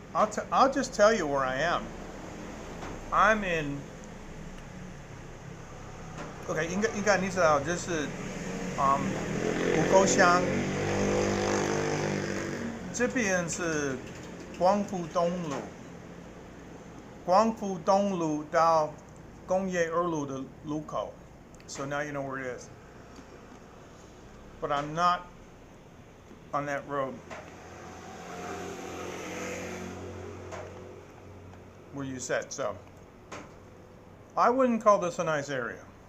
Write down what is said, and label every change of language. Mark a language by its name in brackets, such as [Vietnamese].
[English] I'll just tell you where I am. I'm in. [Chinese] OK， 应该你知道，就是湖沟乡这边是光复东路，光复东路到工业二路的路口。 [English] So now you know where it is. But I'm not on that road where you said. So I wouldn't call this a nice area.